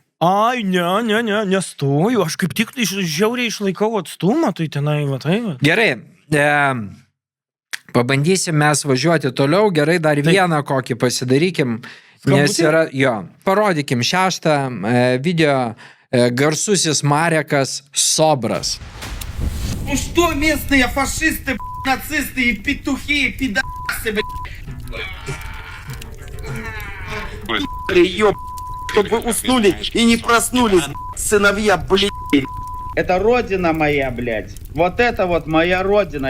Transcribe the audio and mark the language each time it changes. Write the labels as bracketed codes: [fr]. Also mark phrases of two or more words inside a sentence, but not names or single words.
[lt] Ai, nestoju, aš kaip tik žiauriai išlaikau atstumą, tai tenai, Gerai, pabandysim mes važiuoti toliau, gerai, dar vieną kokį pasidarykim, nes yra, parodykim 6 video, garsusis Marekas Sobras. [ru] Что местные фашисты, нацисты и петухи, и пидасы, чтобы вы уснули и не проснулись, сыновья, блядь. Это родина моя, блядь. Вот это вот моя родина.